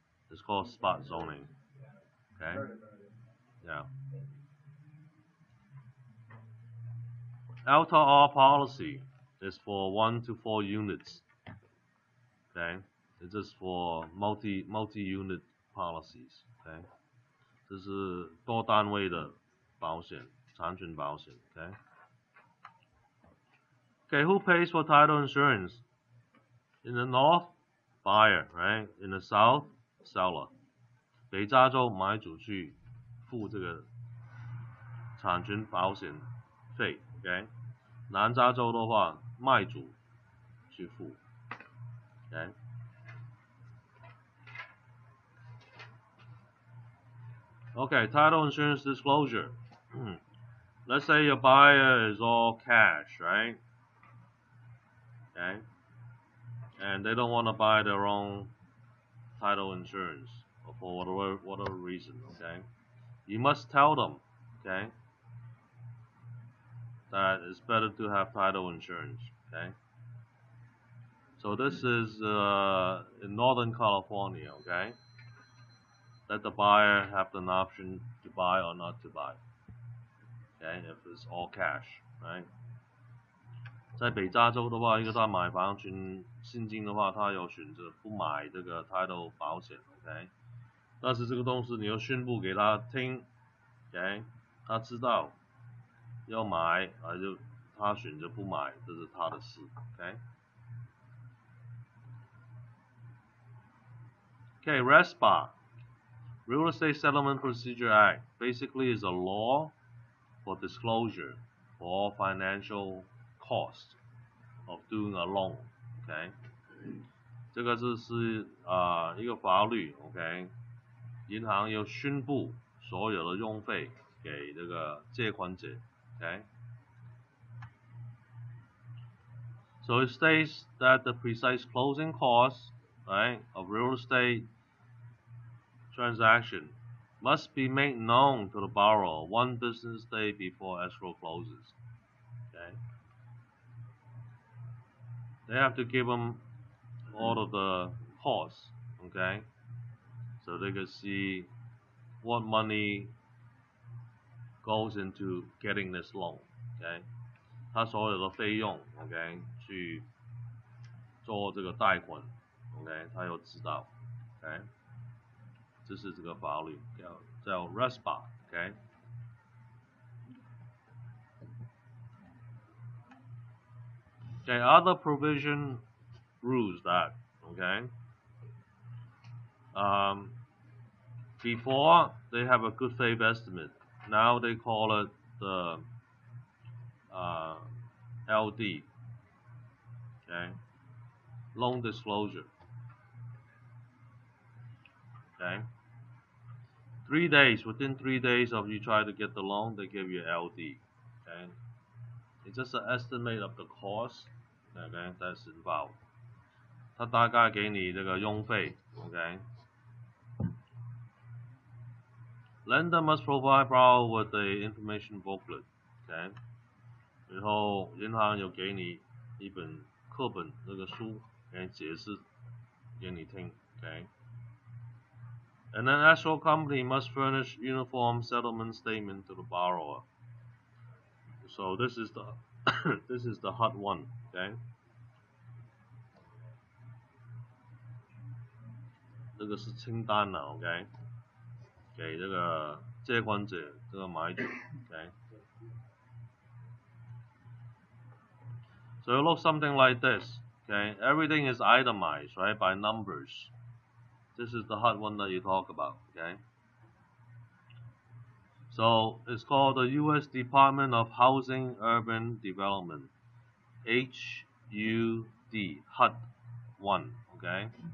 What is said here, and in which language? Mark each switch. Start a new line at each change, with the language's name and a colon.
English: It's called spot zoning. Okay? Yeah. LTR policy is for 1 to 4 units. Okay, it's just for multi-unit policies.
Chinese: Okay， 这是多单位的保险，产权保险。
English: Okay. Okay, who pays for title insurance? In the north, buyer, right? In the south, seller.
Chinese: 北加州买主去付这个产权保险费 ，OK？南加州的话，卖主去付 ，OK？
English: Okay, title insurance disclosure. Let's say your buyer is all cash, right? Okay? And they don't want to buy their own title insurance for whatever reason, okay? You must tell them, okay, that it's better to have title insurance, okay? So this is in Northern California, okay? Let the buyer have an option to buy or not to buy, okay? If it's all cash, right?
Chinese: 在北加州的话，因为他买房全现金的话，他有选择不买这个 title 保险 ，OK？但是这个东西你要宣布给他听 ，OK？他知道要买，还是他选择不买，这是他的事 ，OK？
English: Okay, RESPA, Real Estate Settlement Procedure Act, basically is a law for disclosure for all financial cost of doing a loan, OK？
Chinese: 这个是一个法律 ，OK？银行要宣布所有的用费给这个借款者 ，OK？
English: So it states that the precise closing costs, right, of real estate transaction must be made known to the borrower 1 business day before escrow closes. Okay? They have to give them all of the costs, okay? So they can see what money goes into getting this loan, okay?
Chinese: 他所有的费用 ，OK， 去做这个贷款 ，OK， 他要知道 ，OK， 这是这个法律叫 RESPA，OK。
English: Okay, other provision rules that, okay, before they have a good faith estimate, now they call it the LD, okay, loan disclosure, okay. 3 days, within 3 days of you try to get the loan, they give you LD, okay. It's just an estimate of the cost, okay, that's involved.
Chinese: 他大概给你这个用费 ，OK。
English: Lender must provide borrower with the information booklet, OK。
Chinese: 然后银行有给你一本课本那个书，给解释给你听 ，OK。
English: And then escrow company must furnish uniform settlement statement to the borrower. So this is the this is the hot one, OK。
Chinese: 这个是清单了 ，OK， 给这个借款者这个买主 ，OK。
English: So it looks something like this, okay? Everything is itemized, right, by numbers. This is the hot one that you talk about, okay? So it's called the U.S. Department of Housing Urban Development, HUD, HUD 1, okay?